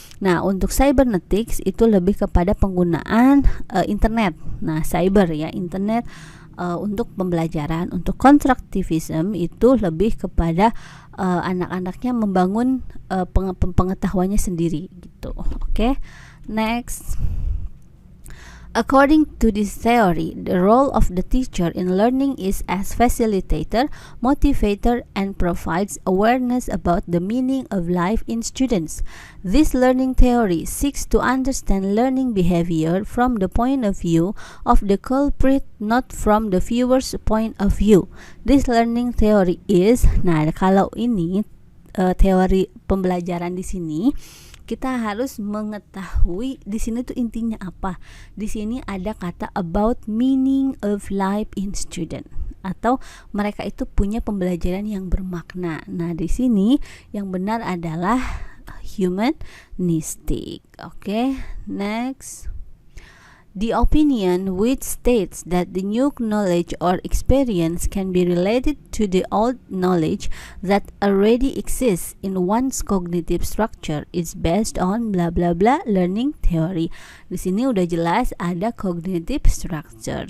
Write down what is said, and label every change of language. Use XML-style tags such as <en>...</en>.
<id>Nah, untuk cybernetics itu lebih kepada penggunaan internet. Nah, cyber ya, internet untuk pembelajaran. Untuk constructivism itu lebih kepada anak-anaknya membangun pengetahuannya sendiri gitu. Oke. Next.</id> <en>According to this theory, the role of the teacher in learning is as facilitator, motivator, and provides awareness about the meaning of life in students. This learning theory seeks to understand learning behavior from the point of view of the culprit, not from the viewer's point of view. This learning theory is,</en> <id>nah kalau ini teori pembelajaran di sini, kita harus mengetahui di sini tuh intinya apa. Di sini ada kata</id> <en>about meaning of life in student,</en> <id>atau mereka itu punya pembelajaran yang bermakna. Nah, di sini yang benar adalah humanistic. Oke, next.</id> <en>The opinion which states that the new knowledge or experience can be related to the old knowledge that already exists in one's cognitive structure is based on bla bla bla learning theory.</en> <id>Di sini udah jelas ada cognitive structure.</id>